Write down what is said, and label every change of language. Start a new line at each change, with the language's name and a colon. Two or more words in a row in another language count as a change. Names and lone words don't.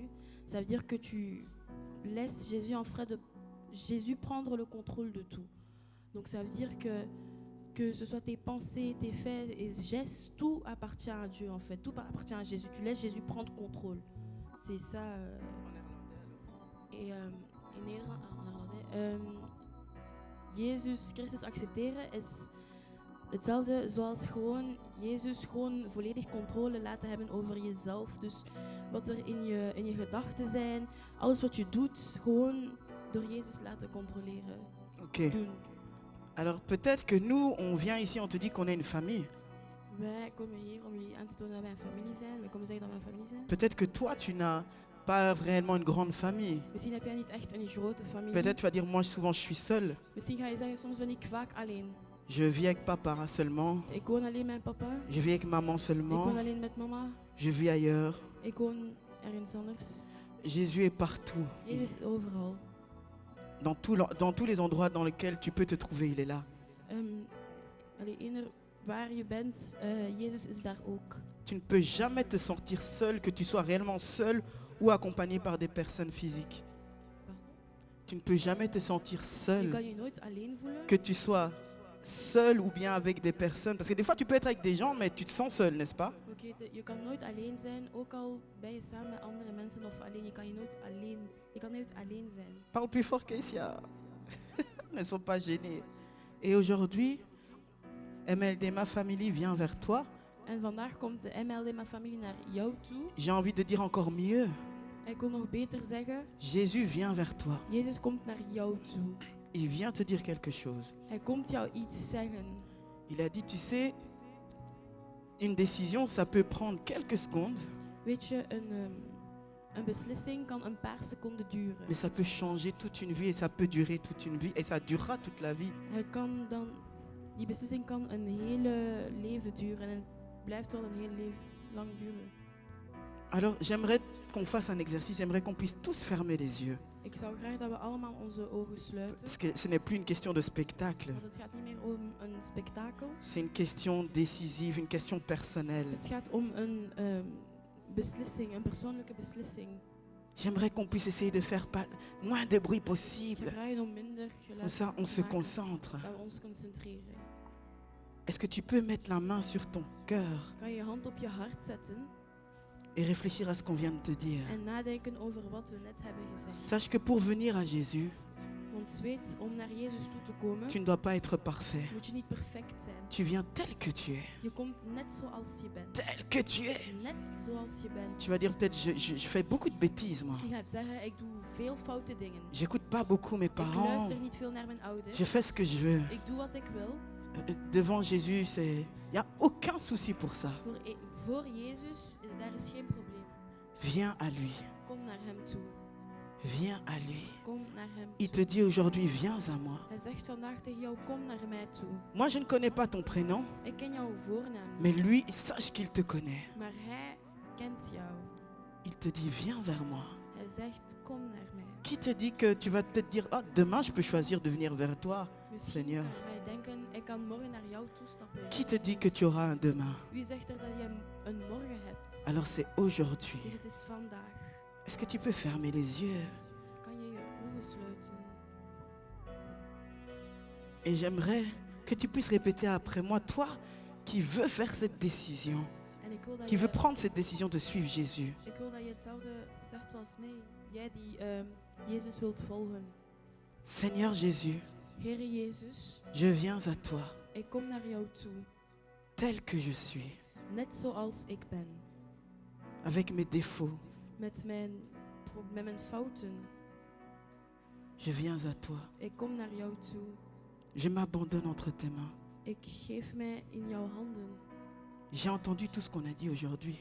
French: Ça veut dire que tu laisses Jésus prendre le contrôle de tout. Donc ça veut dire que ce soit tes pensées, tes faits et gestes, tout appartient à Dieu en fait. Tout appartient à Jésus. Tu laisses Jésus prendre contrôle. C'est ça. En néerlandais.
Dutch: Jezus Christus accepteren is hetzelfde zoals gewoon Jezus gewoon volledig controle laten hebben over jezelf. Dus wat er in je gedachten zijn, alles wat je doet, gewoon door Jezus laten controleren. Ok. Doen.
French: Alors peut-être que nous, on vient ici, on te dit qu'on est une famille.
Dutch: Wij komen hier om jullie aan te tonen dat wij een familie zijn. Wij komen zeggen dat wij een familie zijn.
French: Peut-être que toi, tu n'as pas réellement une grande famille.
Dutch: Misschien heb jij niet echt een grote familie.
French: Peut-être tu vas dire, moi souvent je suis seul.
Dutch: Misschien ga je zeggen, soms ben ik vaak alleen.
French: Je vis avec papa seulement.
Dutch: Ik woon alleen met papa.
French: Je vis avec maman
Dutch: Ik
French: seulement.
Dutch: woon alleen met mama.
French: Je vis ailleurs.
Dutch: Ik woon ergens anders.
French: Jésus est partout.
Dutch: Jezus is overal.
French: Dans tous les endroits dans lesquels tu peux te trouver, il est là.
Dutch: Eender waar je bent, Jezus is daar ook.
French: Tu ne peux jamais te sentir seul, que tu sois réellement seul ou accompagné par des personnes physiques. Tu ne peux jamais te sentir
Dutch: Je
French: seul,
Dutch: kan je nooit alleen voelen.
French: que tu sois seul ou bien avec des personnes. Parce que des fois, tu peux être avec des gens, mais tu te sens seul, n'est-ce pas?
Dutch: Oké, je kan nooit alleen zijn, ook al ben je samen met andere mensen of alleen. Je kan nooit alleen zijn.
French: Parle plus fort, Keisha. Ne sont pas gênés. Et aujourd'hui, MLD Ma Famille vient vers toi.
Dutch: En vandaag komt de MLD Mijn Familie naar jou toe.
French: J'ai envie de dire encore mieux.
Dutch: Hij kon nog beter zeggen,
French: Jésus vient vers toi.
Dutch: Jezus komt naar jou toe.
French: Il vient te dire quelque chose.
Dutch: Hij komt jou iets zeggen.
French: Il a dit, tu sais, une décision, ça peut prendre quelques secondes,
Dutch: Weet je, een beslissing kan een paar seconden duren.
French: mais ça peut changer toute une vie et ça peut durer toute une vie et ça durera toute la vie.
Dutch: Die beslissing kan een hele leven duren en het blijft wel een heel leven lang duren.
French: Alors, j'aimerais qu'on fasse un exercice, j'aimerais qu'on puisse tous fermer les yeux.
Dutch: Ik zou graag dat we allemaal onze ogen sluiten.
French: Parce que ce n'est plus une question de spectacle,
Dutch: Want het gaat niet meer om een spektakel.
French: c'est une question décisive, une question personnelle.
Dutch: Het gaat om een beslissing, een persoonlijke beslissing.
French: J'aimerais qu'on puisse essayer de faire moins de bruit
Dutch: Ik
French: possible.
Dutch: vraag om minder
French: Comme
Dutch: geluid
French: ça, on
Dutch: te
French: se
Dutch: maken,
French: concentre.
Dutch: dat we ons concentreren.
French: Est-ce que tu peux mettre la main sur ton cœur
Dutch: Kan je je hand op je hart zetten
French: et réfléchir à ce qu'on vient de te dire?
Dutch: en nadenken over wat we net hebben gezegd.
French: Sache que pour venir à Jésus,
Dutch: Want weet, om naar Jezus toe te komen,
French: tu ne dois pas être parfait.
Dutch: moet je niet perfect zijn.
French: Tu viens tel que tu es.
Dutch: Je komt net zoals je bent.
French: Tel que tu es.
Dutch: Net zoals je bent.
French: Tu vas dire peut-être, je fais beaucoup de bêtises, moi.
Dutch: Je gaat zeggen, ik doe veel foute dingen.
French: J'écoute pas beaucoup mes
Dutch: Ik
French: parents.
Dutch: luister niet veel naar mijn ouders.
French: Je fais ce que je veux.
Dutch: Ik doe wat ik wil.
French: Devant Jésus, il n'y a aucun souci pour ça.
Dutch: Voor Jezus daar is geen probleem.
French: Viens à lui.
Dutch: Kom naar hem toe.
French: Viens à lui.
Dutch: Kom naar hem
French: Il
Dutch: toe.
French: te dit aujourd'hui, viens à moi.
Dutch: Hij zegt vandaag tegen jou, kom naar mij toe.
French: Moi, je ne connais pas ton prénom,
Dutch: Ik ken jouw voornaam
French: mais
Dutch: niet.
French: lui, sache qu'il te connaît.
Dutch: Maar hij kent jou.
French: Il te dit, viens vers moi.
Dutch: Hij zegt, kom naar mij.
French: Qui te dit que tu vas peut-être dire, oh, demain, je peux choisir de venir vers toi,
Dutch: Misschien
French: Seigneur.
Dutch: ga je denken, ik kan morgen naar jou toestappen.
French: Qui te dit que tu auras un demain?
Dutch: Wie zegt er dat je een morgen hebt?
French: Alors c'est aujourd'hui.
Dutch: Dus het is vandaag.
French: Est-ce que tu peux fermer les yeux?
Dutch: Kan je je ogen sluiten?
French: Et j'aimerais que tu puisses répéter après moi, toi qui veux faire cette décision,
Dutch: En ik wil dat
French: qui
Dutch: je,
French: veux prendre cette décision de suivre Jésus.
Dutch: ik wil dat je hetzelfde zegt zoals mij. Jij die Jezus wilt volgen.
French: Seigneur Jésus,
Dutch: Heere Jezus,
French: je viens à toi,
Dutch: ik kom naar jou toe.
French: tel que je suis,
Dutch: Net zoals ik ben.
French: avec mes défauts.
Dutch: Met mijn fouten.
French: Je viens à toi.
Dutch: Ik kom naar jou toe.
French: Je m'abandonne entre tes mains.
Dutch: Ik geef mij in jouw handen.
French: J'ai entendu tout ce qu'on a dit aujourd'hui.